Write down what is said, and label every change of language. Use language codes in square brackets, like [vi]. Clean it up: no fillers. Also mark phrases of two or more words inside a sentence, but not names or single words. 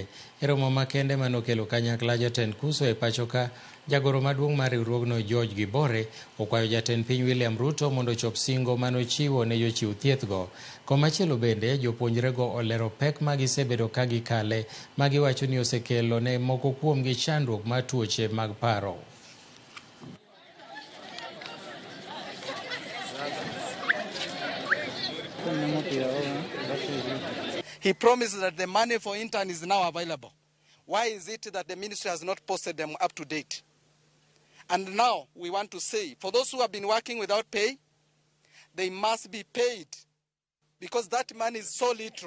[luo] E romo makende manokelo kanyakla jatend kuso e pacho ka, jagoro maduong' mar riwruogno George Gibore okwayo jatend piny William Ruto mondo chop singo manochiwo ne jochiw thiethgo. Komachielo bende, jopuonjrego olero pek ma gisebedo ka gikale ma giwacho ni osekelo ne moko kuomgi chandruok mar tuoche mag paro. [en] He promised that the money for intern is now available. Why is it that the ministry has not posted them up to date? And now we want to say, for those who have been working without pay, they must be paid because that money is so little.